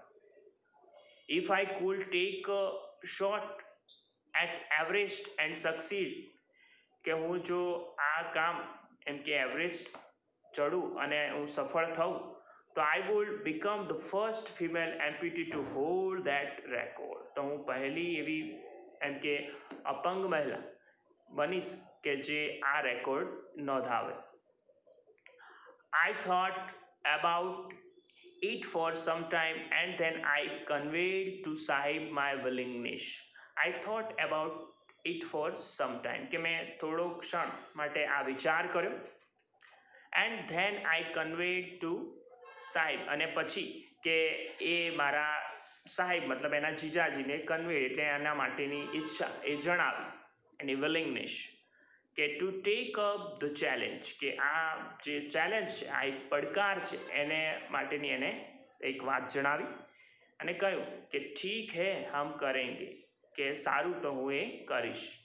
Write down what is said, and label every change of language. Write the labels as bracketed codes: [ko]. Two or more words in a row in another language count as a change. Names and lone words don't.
[en] If I could take a shot at Everest and succeed, [gu] કે હું જો આ કામ એમ કે એવરેસ્ટ ચડું અને હું સફળ થઉં, તો [en] I would become the first female amputee to hold that record, [gu] તો હું પહેલી એવી એમ કે અપંગ મહિલા બનીશ કે જે આ રેકોર્ડ નોંધાવે. [en] I thought about it for some time and then I conveyed to Sahib my willingness. I thought about it for some time, [gu] કે મેં થોડો ક્ષણ માટે આ વિચાર કર્યો. [en] and then I conveyed to [gu] સાહેબ, અને પછી કે એ મારા સાહેબ મતલબ એના જીજાજીને કન્વેડ એટલે એના માટેની ઈચ્છા એ જણાવી, એની વિલિંગનેસ, કે [en] to take up the challenge, [gu] કે આ જે ચેલેન્જ છે, આ એક પડકાર છે, એને માટેની એને એક વાત જણાવી અને કહ્યું કે [hi] ठीक है हम करेंगे, [gu] કે સારું તો હું એ કરીશ.